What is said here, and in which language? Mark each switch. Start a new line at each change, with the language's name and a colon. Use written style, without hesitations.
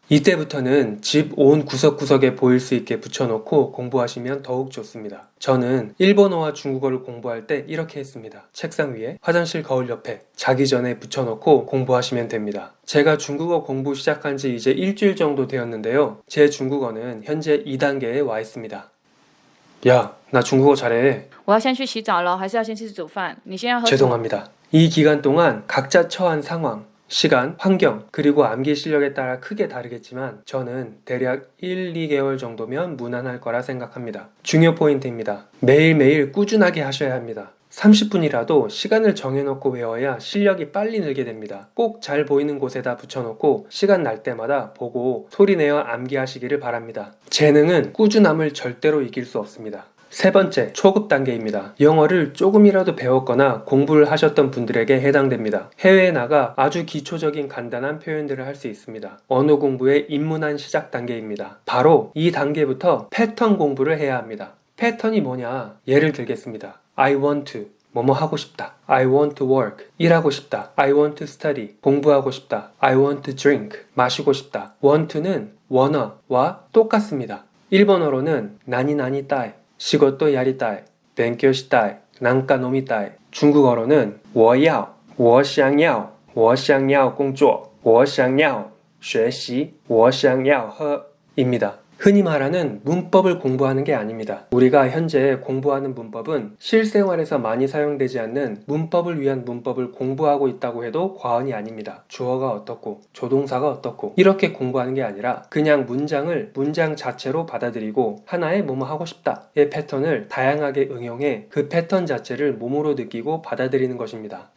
Korean: 이때부터는 집 온 구석구석에 보일 수 있게 붙여놓고 공부하시면 더욱 좋습니다. 저는 일본어와 중국어를 공부할 때 이렇게 했습니다. 책상 위에, 화장실 거울 옆에, 자기 전에 붙여놓고 공부하시면 됩니다. 제가 중국어 공부 시작한 지 이제 일주일 정도 되었는데요. 제 중국어는 현재 2단계에 와 있습니다. 야, 나 중국어 잘해.
Chinese: 我要先去洗澡了，还是要先去煮饭？你先要喝水。
Korean: 죄송합니다. 이 기간 동안 각자 처한 상황, 시간, 환경, 그리고 암기 실력에 따라 크게 다르겠지만 저는 대략 1, 2개월 정도면 무난할 거라 생각합니다. 중요 포인트입니다. 매일매일 꾸준하게 하셔야 합니다. 30분이라도 시간을 정해놓고 외워야 실력이 빨리 늘게 됩니다. 꼭 잘 보이는 곳에다 붙여놓고 시간 날 때마다 보고 소리내어 암기하시기를 바랍니다. 재능은 꾸준함을 절대로 이길 수 없습니다. 세 번째, 초급 단계입니다. 영어를 조금이라도 배웠거나 공부를 하셨던 분들에게 해당됩니다. 해외에 나가 아주 기초적인 간단한 표현들을 할 수 있습니다. 언어 공부의 입문한 시작 단계입니다. 바로 이 단계부터 패턴 공부를 해야 합니다. 패턴이 뭐냐? 예를 들겠습니다.
English: I want to
Korean: 뭐뭐 하고 싶다.
English: I want to work
Korean: 일하고 싶다.
English: I want to study
Korean: 공부하고 싶다.
English: I want to drink
Korean: 마시고 싶다. want to는 wanna와 똑같습니다. 일본어로는
Japanese: 나니나니 따이 시고또 야리따이勉強したい 난까 노미따이
Korean: 중국어로는
Chinese: 我要我想要我想要工作我想要学习我想要喝
Korean: 입니다. 흔히 말하는 문법을 공부하는 게 아닙니다. 우리가 현재 공부하는 문법은 실생활에서 많이 사용되지 않는 문법을 위한 문법을 공부하고 있다고 해도 과언이 아닙니다. 주어가 어떻고 조동사가 어떻고 이렇게 공부하는 게 아니라 그냥 문장을 문장 자체로 받아들이고 하나의 뭐뭐 하고 싶다의 패턴을 다양하게 응용해 그 패턴 자체를 몸으로 느끼고 받아들이는 것입니다.